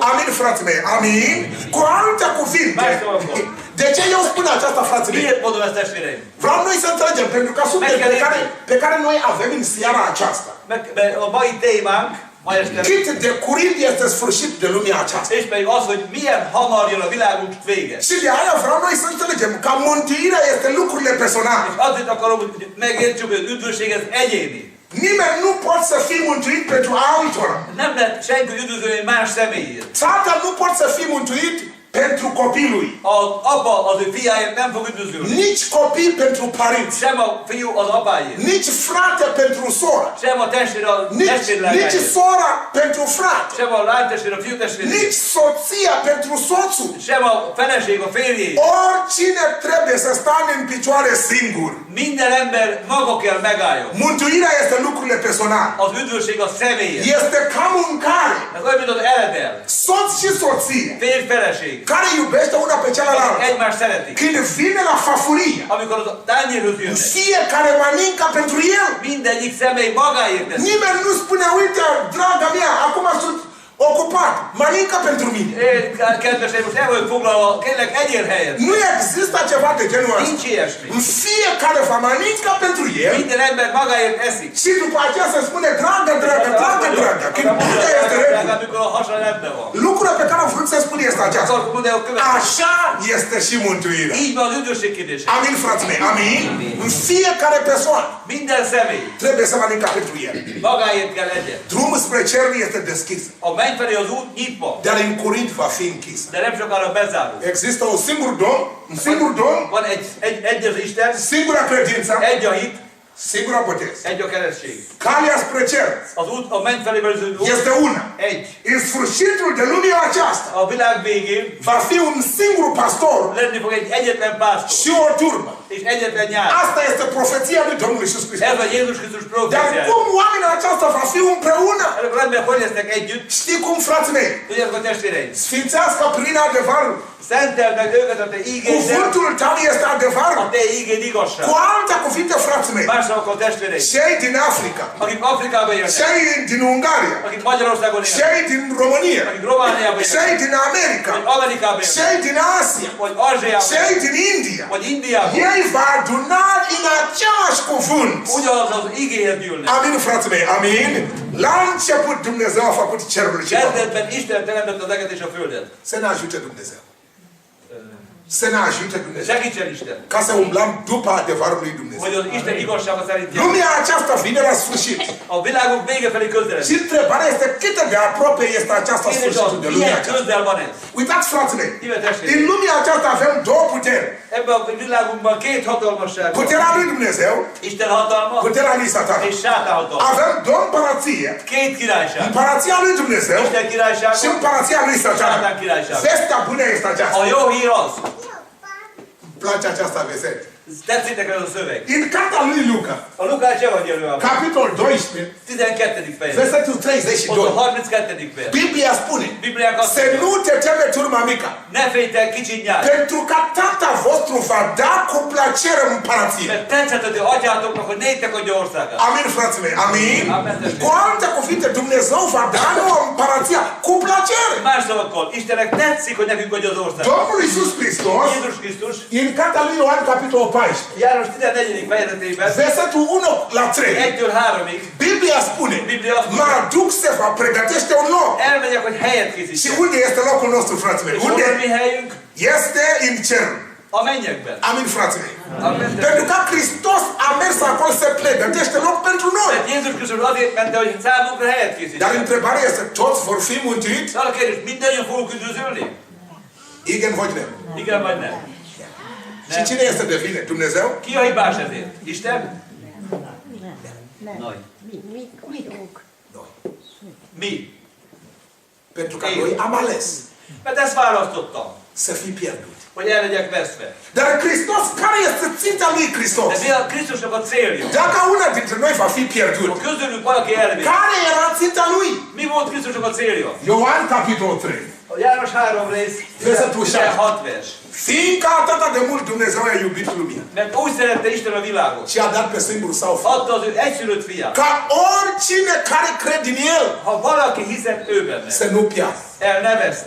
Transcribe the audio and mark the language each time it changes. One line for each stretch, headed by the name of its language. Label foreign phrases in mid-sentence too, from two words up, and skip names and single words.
Romanian: Amin, frații mei, amin. Cu alte cuvinte, de ce eu spun aceasta, frații mei?
Hungarian: Miért mondom ezt, testvéreim?
Romanian: Vreau noi să înțelegem, pentru că subiectul pe care noi avem în seara aceasta.
Hungarian: Mert a mai témánk, ma este,
Romanian: Cât de curând este sfârșit de lumea aceasta.
Hungarian: és pedig az, hogy milyen hamar jön a világunk vége.
Romanian: Și de aia vreau noi să înțelegem că mântuirea este lucrurile personale.
Hungarian: És azért akarom, hogy megértsük, hogy az üdvösség ez egyéni.
Romanian: Nimeni nu poate să fie mântuit pentru altora.
Hungarian: Nem lehet senki üdvözölni más személyért.
Romanian: Tatăl nu poate să fie mântuit pentru copilul.
Hungarian: Az apa az ő fiáért nem fog üdvözölni.
Romanian: Nici copil pentru părinți.
Hungarian: Sem a fiú az apáért.
Romanian: Nici frate pentru soră.
Hungarian: Sem a testvér a
Romanian: Nici
Hungarian: testvérlányáért.
Romanian: sora pentru frate.
Hungarian: Sem a lánytestvér a fiútestvér.
Romanian: Nici soția pentru soțul.
Hungarian: Sem a feleség a férjéért.
Romanian: Oricine trebuie să stea în picioare singur.
Hungarian: Minden ember maga kell megálljon.
Romanian: Mântuirea este lucrurile personale.
Hungarian: Az üdvösség a személyért.
Romanian: Este ca mâncare.
Hungarian: Ez olyan, mint az eledel.
Romanian: Soț și soție
Hungarian: Férj feleség.
Romanian: care iubește una pe cealaltă.
Hungarian: Egymást szeretik.
Romanian: Când vine la fafurie,
Hungarian: Amikor az tányérhoz jönnek.
Romanian: fiecare mănâncă pentru el.
Hungarian: Mindegyik személy magáért tesz.
Romanian: Nimeni nu spune, uite, draga mea, acum sunt ocupat, mănâncă pentru mine.
Hungarian: Én, kedveseim, most el vagyok foglalva, kérlek, egyél helyet.
Romanian: Nu există ceva de genul ăsta.
Hungarian: Nincs ilyesmi.
Romanian: Fiecare va mănâncă pentru el
Hungarian: Minden ember magáért eszik.
Romanian: și după aceea se spune, dragă, dragă, dragă, dragă. Când putea este regulă.
Hungarian: Amikor a hasa rendben van.
Romanian: Lucrul pe care am vrut să spun este aceasta.
Hungarian: Akkor mondja a következő.
Romanian: Așa este și mântuirea.
Hungarian: Így van az üdvösség kérdése.
Romanian: Amin, frații mei, amin. În fiecare persoană
Hungarian: Minden személy
Romanian: trebuie să mănâncă pentru el.
Hungarian: magáért kell legyen.
Romanian: Drumul spre cer este deschis,
Hungarian: A menny felé az út nyitva,
Romanian: dar în curând va fi închis.
Hungarian: de nem sokára bezárul.
Romanian: Există un singur Domn,
Hungarian: Van egy az Isten,
Romanian: singura credință,
Hungarian: egy a hit,
Romanian: singura botez.
Hungarian: egy a keresztség.
Romanian: Calea spre cer
Hungarian: Az út, a menny felé vezető út,
Romanian: este una.
Hungarian: egy.
Romanian: În sfârșitul de lumea aceasta
Hungarian: A világ végén
Romanian: va fi un singur pastor
Hungarian: lenni fog egy egyetlen pásztor,
Romanian: și o turmă.
Hungarian: és egyetlen nyár.
Romanian: Asta este profeția lui Domnul Iisus Hristos.
Hungarian: Ez a Jézus Krisztus
Romanian: Dar
Hungarian: proféciája.
Romanian: cum oamenii aceasta va fi împreună?
Hungarian: Ezek az emberek hogy lesznek együtt?
Romanian: Știi cum, frații mei?
Hungarian: Tudjátok a testvéreim?
Romanian: Sfințească prin adevărul.
Hungarian: Szenteld meg őket a te ígéddel,
Romanian: Cuvântul tău este
Hungarian: a
Romanian: adevărul.
Hungarian: te ígéd igazság.
Romanian: Cu alte cuvinte, frații mei,
Hungarian: Másra a testvéreim,
Romanian: cei din Africa,
Hungarian: akik Afrikában élnek,
Romanian: cei din Ungaria,
Hungarian: akik Magyarországon élnek,
Romanian: cei din România,
Hungarian: akik Romániában
Romanian: cei
Hungarian: élnek,
Romanian: din America,
Hungarian: vagy Amerikában élnek,
Romanian: cei din Asia,
Hungarian: vagy Ázsiában,
Romanian: cei din India,
Hungarian: vagy Indiában,
Romanian: ei va aduna în același cuvânt.
Hungarian: ugyanaz az igéhez gyűlnek.
Romanian: Amin, frații mei, amin. La început Dumnezeu a făcut cerul și pământul.
Hungarian: Kezdetben Isten teremtette az eget és a földet.
Romanian: Să ne ajute Dumnezeu. Să ne ajute Dumnezeu.
Hungarian: Segítsen Isten,
Romanian: Ca să umblăm după adevărul lui Dumnezeu.
Hungarian: hogy az Isten igazsága szerint járjunk.
Romanian: Lumea aceasta vine la sfârșit.
Hungarian: A világunk vége felé közeledünk.
Romanian: Și întrebarea este cât de aproape este aceasta
Hungarian: Kérdés
Romanian: sfârșitul
Hungarian: az,
Romanian: de lumea
Hungarian: milyen
Romanian: aceasta.
Hungarian: közel van ez?
Romanian: Uitați, fraților,
Hungarian: Ime testvérek,
Romanian: în lumea aceasta avem două puteri.
Hungarian: ebben a világunkban két hatalmasság van.
Romanian: Puterea lui Dumnezeu,
Hungarian: Isten hatalma
Romanian: puterea lui Satan.
Hungarian: és sátán hatalma.
Romanian: Avem două împărăție.
Hungarian: Két királyság.
Romanian: Împărăția lui Dumnezeu
Hungarian: Isten királysága
Romanian: și împărăția lui Satan.
Hungarian: Sátán királysága.
Romanian: Vestea bună este aceasta.
Hungarian: A jó hír az,
Romanian: Îmi place aceasta vesel.
Hungarian: tetszik neked ez a szöveg.
Romanian: În cartea lui Luca,
Hungarian: A Lukács evangéliumában,
Romanian: capitolul 12,
Hungarian: 12. fejezet,
Romanian: versetul
Hungarian: ott a
Romanian: 32.
Hungarian: 32. vers.
Romanian: Biblia spune,
Hungarian: Bibliák azt
Romanian: să
Hungarian: mondja,
Romanian: nu te teme turma mică,
Hungarian: ne félj kicsi nyár,
Romanian: pentru că Tata vostru va da cu plăcere împărăție.
Hungarian: mert tetszett atyátoknak, hogy néktek adja országát.
Romanian: Amin, frații mei, amin.
Hungarian: Amen.
Romanian: Cu alte cuvinte, Dumnezeu va da nouă împărăția cu plăcere.
Hungarian: Más szavakkal, Istennek tetszik, hogy nekünk adja az országot.
Romanian: Domnul Iisus Hristos,
Hungarian: Jézus Krisztus,
Romanian: în cartea lui Ioan, capitolul 14,
Hungarian: János 14. fejezetében,
Romanian: versetul 1 la 3,
Hungarian: 1-től 3-ig,
Romanian: Biblia spune,
Hungarian: Biblia azt
Romanian: mă
Hungarian: mondja,
Romanian: aduc să vă pregătește un loc.
Hungarian: elmegyek, hogy helyet
Romanian: Și
Hungarian: készítsek.
Romanian: unde este locul nostru, frații mei?
Hungarian: És hol
Romanian: Unde?
Hungarian: a mi helyünk?
Romanian: Este în cer.
Hungarian: A mennyekben.
Romanian: Amin, frații mei.
Hungarian: Amen.
Romanian: Pentru că Hristos a mers acolo să pregătește loc pentru noi.
Hungarian: Mert Jézus Krisztus azért ment, hogy számunkra helyet
Romanian: Dar
Hungarian: készítsen.
Romanian: întrebarea este, toți vor fi mântuiți?
Hungarian: Szóval a kérdés, mindannyian fogunk üdvözölni? Igen vagy nem? Igen vagy nem?
Romanian: Și cine este de vină? Dumnezeu?
Hungarian: Ki a hibás ezért? Isten?
Romanian: Noi. Mi rog. Noi.
Hungarian: Mi?
Romanian: Pentru că noi am ales
Hungarian: Mert ezt választottam,
Romanian: să fii pierdut.
Hungarian: hogy el legyek veszve.
Romanian: Dar Hristos, care este ținta lui Hristos?
Hungarian: De mi a Krisztusnak a célja?
Romanian: Dacă una dintre noi va fi pierdut,
Hungarian: Ha közülünk valaki elvész,
Romanian: care era ținta lui?
Hungarian: mi volt Krisztusnak a célja?
Romanian: Ioan capitolul 3.
Hungarian: A János 3 rész,
Romanian: Versetul
Hungarian: 16 vers.
Romanian: Fiindcă atât de mult Dumnezeu a iubit lumea
Hungarian: Mert úgy szerette Isten a világot.
Romanian: și a dat pe singurul său fiu,
Hungarian: Adta az ő egyszülött fiát.
Romanian: ca oricine care crede în el
Hungarian: Ha valaki hiszem ő benne,
Romanian: să nu piasă,
Hungarian: el ne veszte,